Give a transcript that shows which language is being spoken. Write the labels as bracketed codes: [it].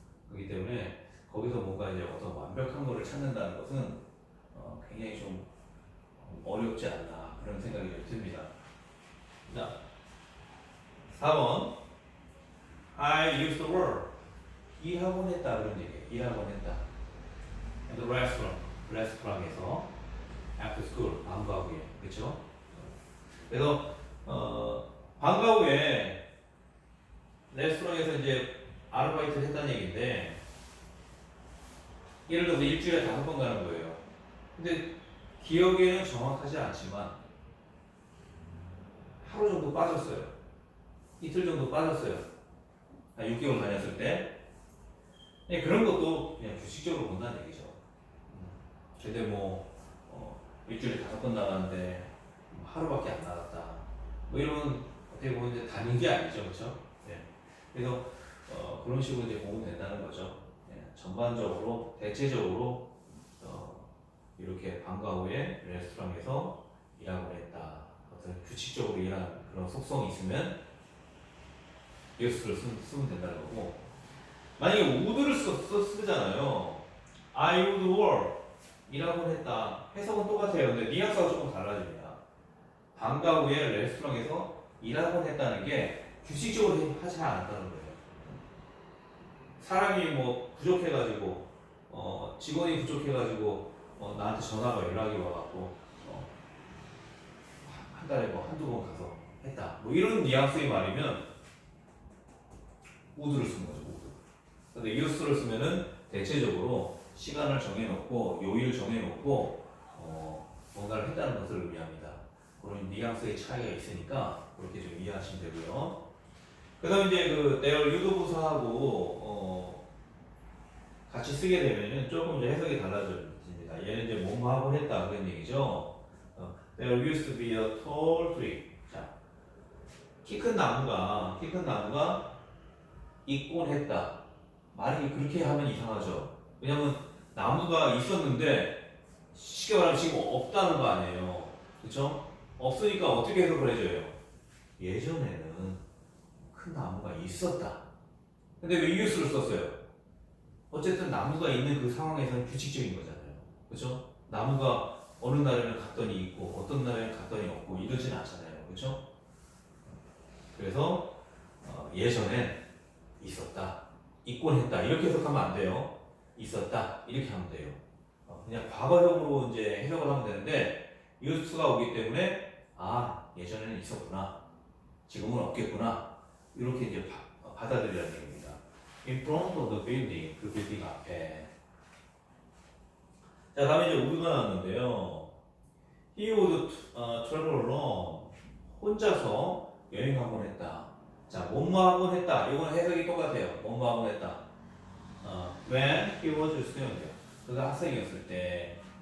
[ko] 그렇기 때문에 거기서 뭔가 이제 어떤 완벽한 거를 찾는다는 것은 굉장히 좀 어렵지 않나 그런 생각이 좀 듭니다. 자, 4번 [en] I used to work [ko] 일하곤 했다 그런 얘기예요. 일하곤 했다. [en] at the restaurant [ko] 레스토랑에서 [en] after school [ko] 방과 후에 그렇죠? 그래서 방과 후에 레스토랑에서 이제 아르바이트를 했다는 얘기인데 예를 들어서 일주일에 5번 가는 거예요. 근데 기억에는 정확하지 않지만 하루 정도 빠졌어요. 이틀 정도 빠졌어요. 한 6개월 다녔을 때 그런 것도 그냥 규칙적으로 본다는 얘기죠. 근데 뭐 일주일에 5번 나가는데 하루밖에 안 나갔다. 뭐 이러면 어떻게 보면 이제 다닌 게 아니죠, 그렇죠? 네. 그래서 그런 식으로 이제 보면 된다는 거죠. 네. 전반적으로 대체적으로 이렇게 방과 후에 레스토랑에서 일하곤 했다. 어떤 규칙적으로 일하는 그런 속성이 있으면 use를 쓰면 된다는 거고, 만약에 would를 쓰잖아요. [en] I would work [ko] 일하곤 했다. 해석은 똑같아요. 근데 뉘앙스가 조금 달라집니다. 방과 후에 레스토랑에서 일하곤 했다는 게 규칙적으로 하지 않았다는 거예요. 사람이 뭐 부족해가지고 직원이 부족해가지고 나한테 전화가 연락이 와갖고 한 달에 뭐 한두 번 가서 했다. 뭐 이런 뉘앙스의 말이면 would를 쓰는 거죠. [en] would. [ko] 근데 use를 쓰면은 대체적으로 시간을 정해놓고 요일 정해놓고 뭔가를 했다는 것을 의미합니다. 그런 뉘앙스의 차이가 있으니까 그렇게 좀 이해하시면 되고요. 그다음 이제 그 their 유도부사하고 같이 쓰게 되면은 조금 이제 해석이 달라집니다. 얘는 이제 뭐뭐 하곤 했다 그런 얘기죠. [en] There used to be a tall tree. [ko] 자, 키 큰 나무가 있곤 했다. 말이 그렇게 하면 이상하죠. 왜냐면 나무가 있었는데 쉽게 말하면 지금 없다는 거 아니에요. 그렇죠? 없으니까 어떻게 해석을 해줘요? 예전에는 큰 나무가 있었다. 근데 왜 use를 썼어요? 어쨌든 나무가 있는 그 상황에서는 규칙적인 거잖아요. 그렇죠? 나무가 어느 날에는 갔더니 있고 어떤 날에는 갔더니 없고 이러진 않잖아요. 그렇죠? 그래서 예전엔 있었다. 있곤 했다. 이렇게 해석하면 안 돼요. 있었다. 이렇게 하면 돼요. 그냥 과거형으로 이제 해석을 하면 되는데 use가 오기 때문에 예전에는 있었구나. 지금은 없겠구나. 이렇게 이제 받아들이라는 얘기입니다. [en] In front of the building, [ko] 그 빌딩 앞에. 자, 다음에 이제 would가 나왔는데요. [en] He would travel alone. [ko] 혼자서 여행하곤 했다. 자, 뭐뭐 하곤 했다. 이건 해석이 똑같아요. 뭐뭐 하곤 했다. [en] When he was a student. [ko] 그가 학생이었을 때.